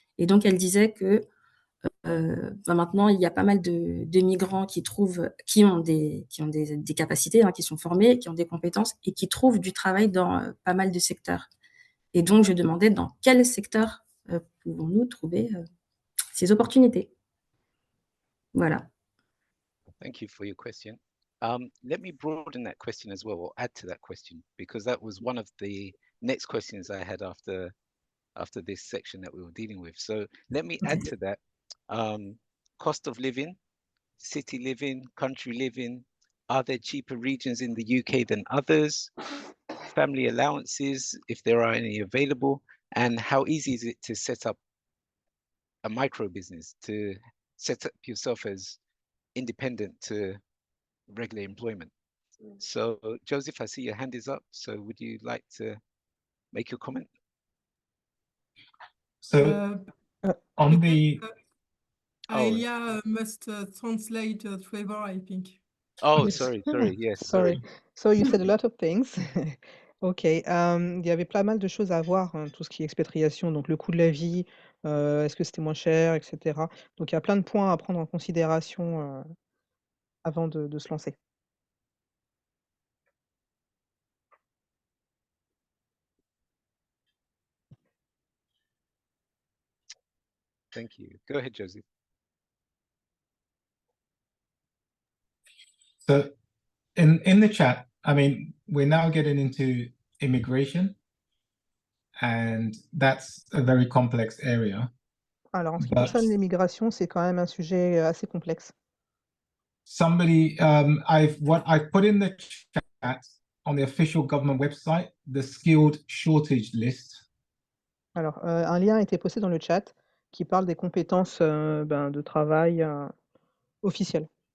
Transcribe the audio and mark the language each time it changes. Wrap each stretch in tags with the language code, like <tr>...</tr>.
<fr>Et donc, elle disait que maintenant, il y a pas mal de migrants qui ont des capacités, qui sont formés, qui ont des compétences et qui trouvent du travail dans pas mal de secteurs. Et donc, je demandais dans quel secteur pouvons-nous trouver ces opportunités. Voilà.</fr> <en>Thank you for your question. Let me broaden that question as well, or add to that question, because that was one of the next questions I had after this section that we were dealing with. So let me add to that. Cost of living, city living, country living. Are there cheaper regions in the UK than others? Family allowances, if there are any available, and how easy is it to set up a micro business, to set up yourself as independent to regular employment? So Joseph, I see your hand is up. So would you like to make your comment? So on the Aelia must translate Trevor, I think. Oh, sorry, yes, sorry. So you said a lot of things.</en> <fr>Ok, il y avait pas mal de choses à voir, tout ce qui est expatriation, donc le coût de la vie, est-ce que c'était moins cher, etc. Donc il y a plein de points à prendre en considération avant de se lancer.</fr> <en>Thank you. Go ahead, Joseph. So in the chat, I mean, we're now getting into immigration, and that's a very complex area.</en> <fr>Alors en ce qui</fr> <en>But</en> <fr>concerne l'immigration, c'est quand même un sujet assez complexe.</fr> <en>somebody, I've put in the chat on the official government website, the skilled shortage list.</en> <fr>Alors, un lien a été posté dans le chat qui parle des compétences de travail officielles.</fr>